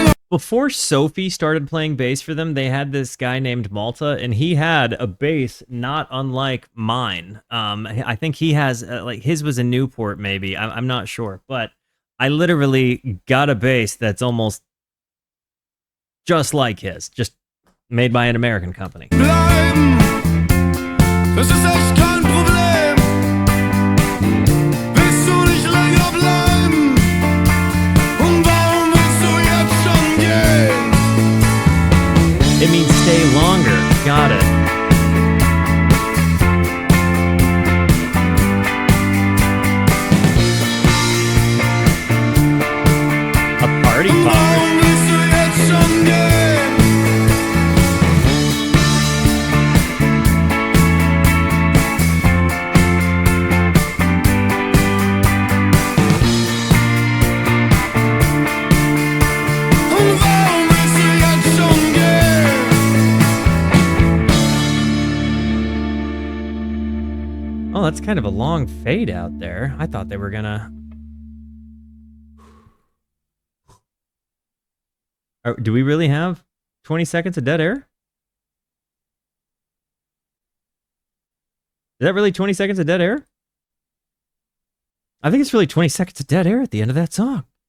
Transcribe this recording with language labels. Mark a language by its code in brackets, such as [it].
[en] before Sophie started playing bass for them, they had this guy named Malta, and he had a bass not unlike mine. I think he has like his was a Newport, maybe. I'm not sure, but I literally got a bass that's almost just like his, just made by an American company. [de] Bleiben, das ist echt kein Problem. Willst du nicht länger bleiben? Und warum willst du jetzt schon gehen? [en] It means stay longer. Got it. A party popper. [de] Warum willst du jetzt schon gehen? Und warum willst du jetzt schon gehen? [en] Oh, that's kind of a long fade out there. I thought they were gonna... do we really have 20 seconds of dead air? Is that really 20 seconds of dead air? I think it's really 20 seconds of dead air at the end of that song.